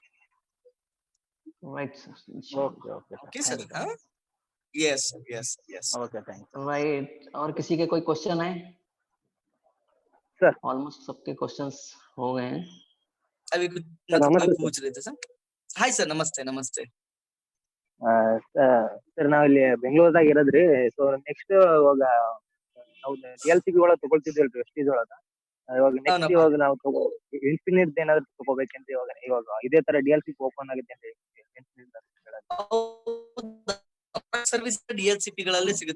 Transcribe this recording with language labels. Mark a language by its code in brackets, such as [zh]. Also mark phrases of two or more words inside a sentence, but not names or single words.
[en] right sir, okay okay sir, ओके थैंक सर। यू हाँ, yes yes yes. okay, thank you राइट। [hi] और किसी के कोई क्वेश्चन है? सर ऑलमोस्ट सबके क्वेश्चंस हो गए हैं। अभी कुछ सर मतलब कोई नमस्ते सर पूछ रहे थे सर। [en] hi sir, [hi] नमस्ते नमस्ते। [kn] ಸರ್ ನಾವಿಲ್ಲಿ ಬೆಂಗಳೂರದಾಗ ಇರೋದ್ರಿ. [en] so next [kn] ಇವಾಗ ನಾವು DLCP ಒಳಗೆ ತಗೊಳ್ತಿದ್ವಲ್ರಿ ವೆಸ್ಟೀಜ್ ಒಳಗ. ಇವಾಗ ನೆಕ್ಸ್ಟ್ ಹೌನಪ್ಪ. ಇವಾಗ ನಾವು ಇನ್ಫಿನಿಟ್ ಏನಾದ್ರು ತಗೋಬೇಕಂತ ಇವಾಗ ಇದೇ ತರ DLCP ಓಪನ್ ಆಗುತ್ತೆ ಅಂತ ಸರ್ವಿಸ್ DLCP ಗಳಲ್ಲಿ ಸಿಗುತ್ತೆ.